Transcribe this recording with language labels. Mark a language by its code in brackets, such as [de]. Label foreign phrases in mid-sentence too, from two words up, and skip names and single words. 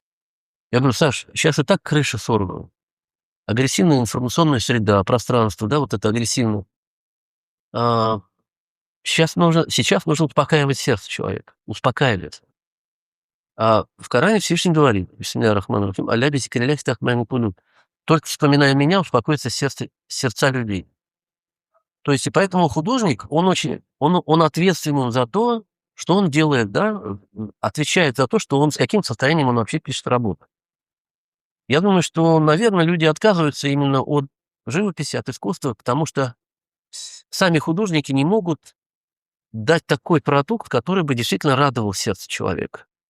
[ru] Я говорю, Саш, сейчас и так крыша сорвана. Агрессивная информационная среда, пространство, да, вот это агрессивное. А, сейчас нужно успокаивать сердце человека, успокаивать. А в Коране Всевышний говорит, [ar] بسم الله الرحمن الرحيم، «ألا بذكر الله تطمئن القلوب». [ru] Только вспоминая меня, успокоится сердца людей. То есть и поэтому художник, он ответственен за то, что он делает, да, отвечает за то, что он, с каким состоянием он вообще пишет работу. Я думаю, что, наверное, люди отказываются именно от живописи, от искусства, потому что сами художники не могут дать такой продукт, который бы действительно радовал сердце человека.